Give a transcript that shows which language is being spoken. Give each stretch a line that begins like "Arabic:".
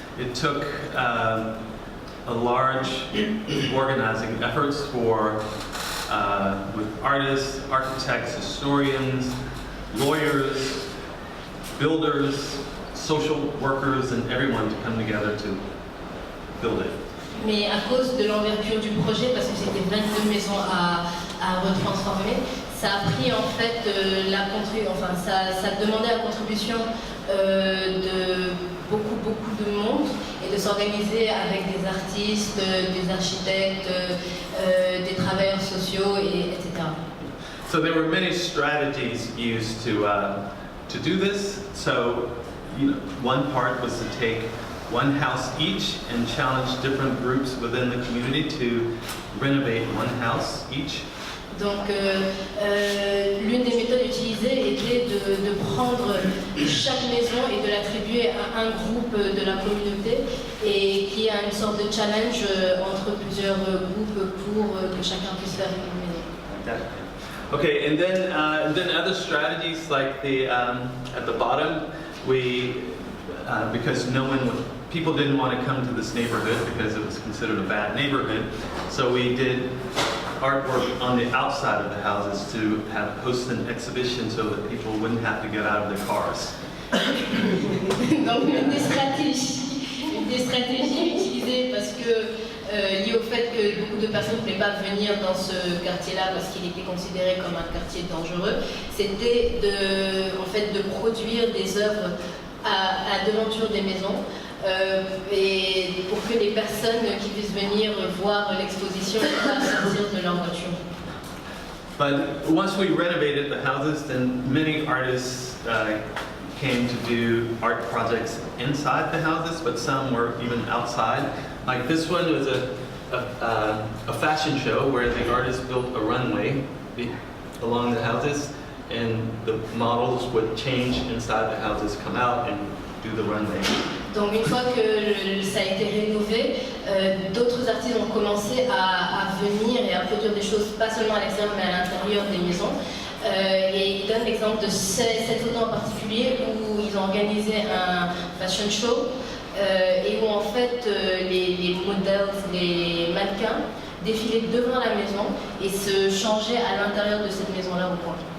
English: It took a large organizing efforts with artists, architects, historians, lawyers, builders, social workers, and everyone to come together to build it.
French: Mais à cause de l'envergure du projet, parce que c'était 22 maisons à retransformer, ça a pris en fait ça demandait la contribution de beaucoup de monde et de s'organiser avec des artistes, des architectes, des travailleurs sociaux, etc.
English: So there were many strategies used to do this. So one part was to take one house each and challenge different groups within the community to renovate one house each.
French: Donc, l'une des méthodes utilisées était de prendre chaque maison et de l'attribuer à un groupe de la communauté et qui a une sorte de challenge entre plusieurs groupes pour que chacun puisse faire une maison.
English: Okay, and then other strategies like at the bottom, we because people didn't want to come to this neighborhood because it was considered a bad neighborhood. So we did artwork on the outside of the houses to host an exhibition so that people wouldn't have to get out of their cars.
French: Donc une des stratégies utilisées parce que lié au fait que beaucoup de personnes ne voulaient pas venir dans ce quartier-là parce qu'il était considéré comme un quartier dangereux, c'était de produire des œuvres à devanture des maisons et pour que les personnes qui puissent venir voir l'exposition puissent sortir de leur voiture.
English: But once we renovated the houses, then many artists came to do art projects inside the houses, but some were even outside. Like this one was a fashion show where the artist built a runway along the houses, and the models would change inside the houses, come out and do the runway.
French: Donc une fois que ça a été rénové, d'autres artistes ont commencé à venir et à produire des choses pas seulement à l'extérieur mais à l'intérieur des maisons. Et il donne l'exemple de cette photo en particulier où ils ont organisé un fashion show et où en fait les modèles, les mannequins défilaient devant la maison et se changeaient à l'intérieur de cette maison-là au coin.